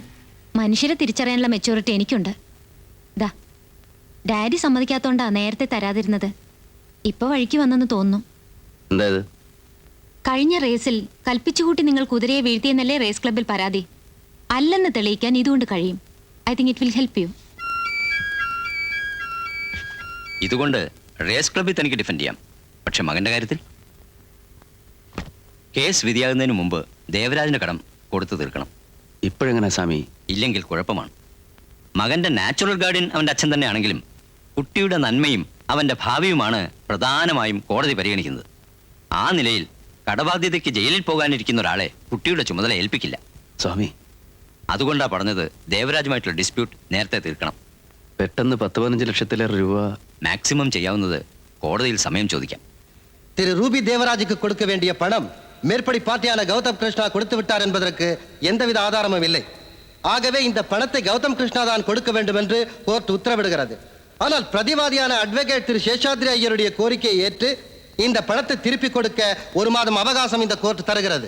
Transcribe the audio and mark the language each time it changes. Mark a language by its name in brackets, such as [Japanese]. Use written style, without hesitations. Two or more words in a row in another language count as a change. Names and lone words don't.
[Malayalam] മനുഷ്യരെ തിരിച്ചറിയാനുള്ള മെച്ചൂരിറ്റി എനിക്കുണ്ട്. ദാ ഡാഡി സമ്മതിക്കാത്തോണ്ടാ നേരത്തെ തരാതിരുന്നത്. ഇപ്പൊ വഴിക്ക് വന്നെന്ന് തോന്നുന്നു. എന്തായത്? കഴിഞ്ഞ റേസിൽ കൽപ്പിച്ചുകൂട്ടി നിങ്ങൾ കുതിരയെ വീഴ്ത്തിയെന്നല്ലേ റേസ് ക്ലബിൽ പരാതി? അല്ലെന്ന് തെളിയിക്കാൻ ഇതുകൊണ്ട് കഴിയും. [English] I think it will help you. [Malayalam] ഇതുകൊണ്ട് റേസ് ക്ലബിൽ തനിക്ക് ഡിഫെൻഡ് ചെയ്യാം. പക്ഷെ മകന്റെ കാര്യത്തിൽ കേസ് വിധിയാകുന്നതിന് മുമ്പ് ദേവരാജിന്റെ കടം കൊടുത്തു തീർക്കണം. ഇപ്പോഴെങ്ങനെ സ്വാമി? ഇല്ലെങ്കിൽ കുഴപ്പമാണ്. മകന്റെ [English] natural guardian [Malayalam] അവന്റെ അച്ഛൻ തന്നെയാണെങ്കിലും കുട്ടിയുടെ നന്മയും അവന്റെ ഭാവിയുമാണ് പ്രധാനമായും കോടതി പരിഗണിക്കുന്നത്. ആ നിലയിൽ കടബാധ്യതയ്ക്ക് ജയിലിൽ പോകാനിരിക്കുന്ന ഒരാളെ കുട്ടിയുടെ ചുമതല ഏൽപ്പിക്കില്ല. സ്വാമി, അതുകൊണ്ടാ പറഞ്ഞത് ദേവരാജുമായിട്ടുള്ള ഡിസ്പ്യൂട്ട് നേരത്തെ തീർക്കണം. പെട്ടെന്ന് 10-15 ലക്ഷത്തിലേറെ രൂപ മാക്സിമം ചെയ്യാവുന്നത് കോടതിയിൽ സമയം ചോദിക്കാം. [Tamil] திரு ரூபி தேவராஜுக்கு கொடுக்க வேண்டிய பணம் மேற்படி பார்ட்டியான கௌதம் கிருஷ்ணா கொடுத்து விட்டார் என்பதற்கு எந்தவித ஆதாரமும் இல்லை. ஆகவே இந்த பணத்தை கௌதம் கிருஷ்ணா தான் கொடுக்க வேண்டும் என்று கோர்ட் உத்தரவிடுகிறது. ஆனால் பிரதிவாதியான அட்வொகேட் திரு சேஷாத்ரி ஐயருடைய கோரிக்கையை ஏற்று இந்த பணத்தை திருப்பி கொடுக்க 1 மாதம் அவகாசம் இந்த கோர்ட் தருகிறது.